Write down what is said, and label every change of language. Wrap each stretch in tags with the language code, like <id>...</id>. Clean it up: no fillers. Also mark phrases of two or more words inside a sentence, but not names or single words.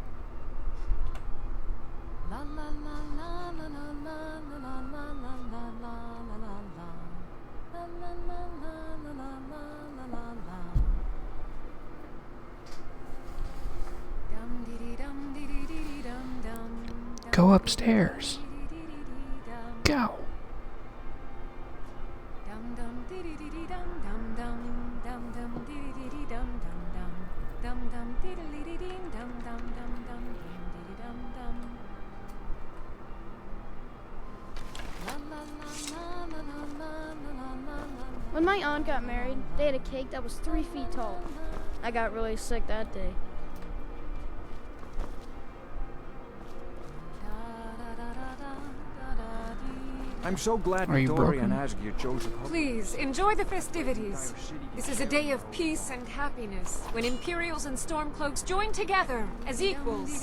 <en>La la la la la la la la la la la la la la la. La la la la la la la la la. Dum dee dum dee dum dum. Go upstairs. Go. Dum dum dee dee dum dum dum dum dum dee dee dum dum dum dum dee dee dum dum dum dum dee dum dum. La la la la la la la la la. When my aunt got married, they had a cake that was 3 feet tall. I got really sick that day. I'm so glad Are you Dory and broken? Asgeir chose a couple. Please, enjoy the festivities. This is a day of peace and happiness, when Imperials and Stormcloaks join together as equals.</en>